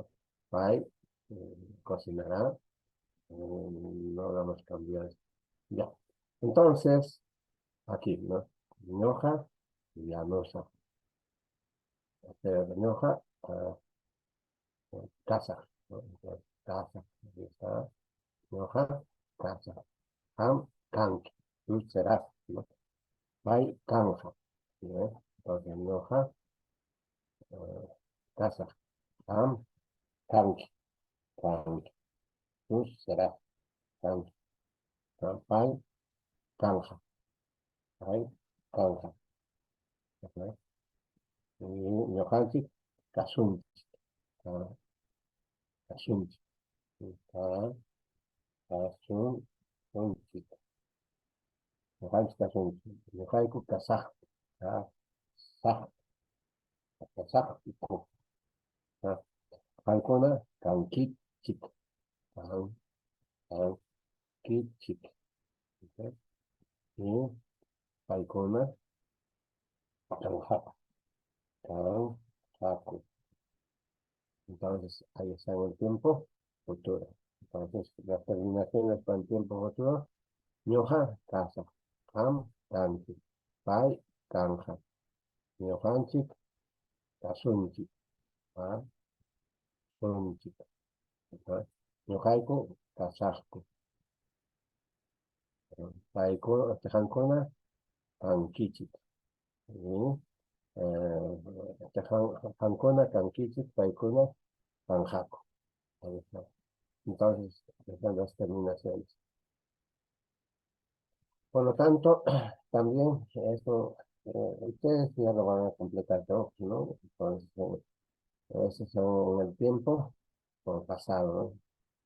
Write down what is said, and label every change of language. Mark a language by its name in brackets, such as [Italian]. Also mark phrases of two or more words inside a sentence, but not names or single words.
[Spanish] Pai cocinará, no vamos a cambiar. Ya. Entonces, aquí, ¿no? [Quechua] Ñoja y Anusa. Ñoja, casa, ¿no? [Spanish] Entonces, casa, aquí está. [Quechua] Ñoja, casa. Ham, canque. [Spanish] Tú serás, ¿no? [Quechua] Pai, canja. [Spanish] ¿No? [Quechua] Entonces, ñoja, casa. Ham, canque. Canque. [Spanish] Tú serás, [Quechua] canque. Pai, canja. Pai, canja. ¿No? Y ñojanchi, casunchi. Casunchi. Casunchi. Ñojanchi, casunchi. Ñojaiku, casaj. Casaj. Casaj, iku. Paikona, kankichik. Kankichik. ¿Ok? Y paikona, kanjak. Kanjaku. [Spanish] Entonces, ahí está en el tiempo futuro. Entonces, las terminaciones con el tiempo futuro. [Quechua] Ñoja, casa. Ham, kanki. Pai, kanja. Ñojanchik, kasunchik. Kasunchik. Ñojaiku, kasajku. Paiko, tejankona, kankichik. Tejankona, kankichik, paikona, kanjaku. [Spanish] Ahí está. Entonces, están las terminaciones. Por lo tanto, también esto, ustedes ya lo van a completar todo, ¿no? Entonces, eso son en el tiempo por pasado, ¿no?